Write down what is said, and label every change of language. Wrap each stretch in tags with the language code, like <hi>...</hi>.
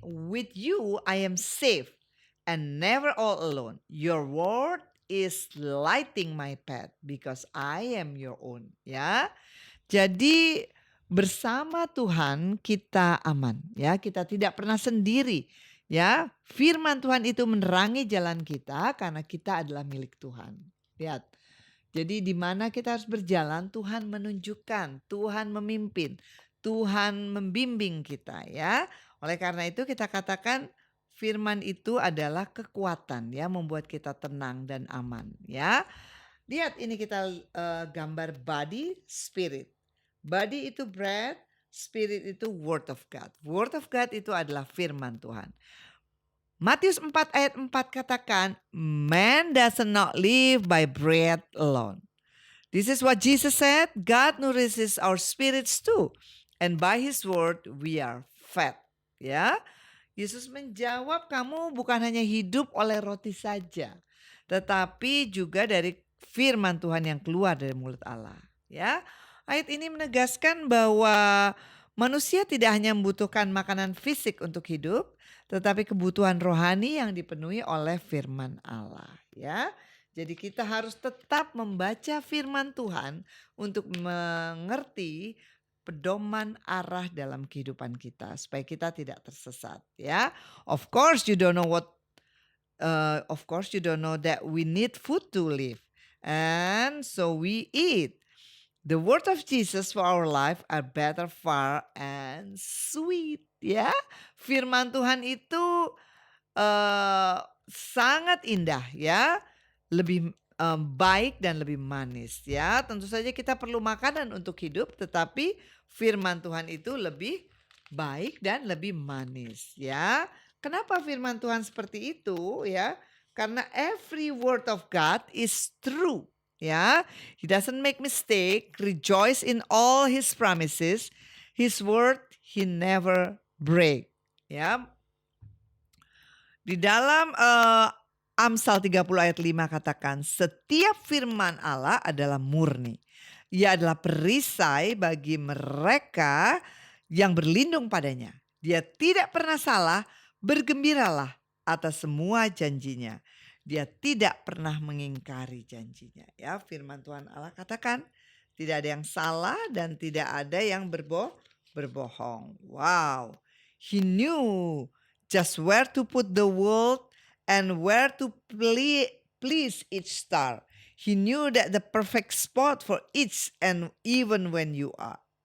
<en>With you I am safe and never all alone. Your word is lighting my path because I am your own, ya.</en> <id>Jadi bersama Tuhan kita aman, ya. Kita tidak pernah sendiri, ya. Firman Tuhan itu menerangi jalan kita karena kita adalah milik Tuhan. Lihat. Jadi di mana kita harus berjalan, Tuhan menunjukkan, Tuhan memimpin, Tuhan membimbing kita, ya. Oleh karena itu kita katakan firman itu adalah kekuatan, ya, membuat kita tenang dan aman, ya. Lihat ini kita gambar body, spirit.</id> <en>Body itu bread, spirit itu word of God. Word of God</en> <id>itu adalah firman Tuhan. Matius 4 ayat 4 katakan,</id> <en>man does not live by bread alone. This is what Jesus said, God nourishes our spirits too. And by His word we are fed.</en> <id>Ya, Yesus menjawab, kamu bukan hanya hidup oleh roti saja, tetapi juga dari firman Tuhan yang keluar dari mulut Allah. Ya, ayat ini menegaskan bahwa manusia tidak hanya membutuhkan makanan fisik untuk hidup, tetapi kebutuhan rohani yang dipenuhi oleh firman Allah. Ya, jadi kita harus tetap membaca firman Tuhan untuk mengerti pedoman arah dalam kehidupan kita supaya kita tidak tersesat, ya.</id> <en>Of course you don't know what Of course, you don't know that we need food to live. And so we eat. The word of Jesus for our life are better far and sweet.</en> <id>Ya, firman Tuhan itu sangat indah ya, lebih baik dan lebih manis ya. Tentu saja kita perlu makanan untuk hidup, tetapi firman Tuhan itu lebih baik dan lebih manis ya. Kenapa firman Tuhan seperti itu ya? Karena</id> <en>every word of God is true ya. He doesn't make mistake, rejoice in all his promises. His word he never break ya.</en> <id>Di dalam Amsal 30 ayat 5 katakan, setiap firman Allah adalah murni. Ia adalah perisai bagi mereka yang berlindung padanya. Dia tidak pernah salah, bergembiralah atas semua janjinya. Dia tidak pernah mengingkari janjinya. Ya, firman Tuhan Allah katakan, tidak ada yang salah dan tidak ada yang berbohong.</id> <en>Wow, he knew just where to put the world and where to please each star. He knew that the perfect spot for each and even when you are.</en>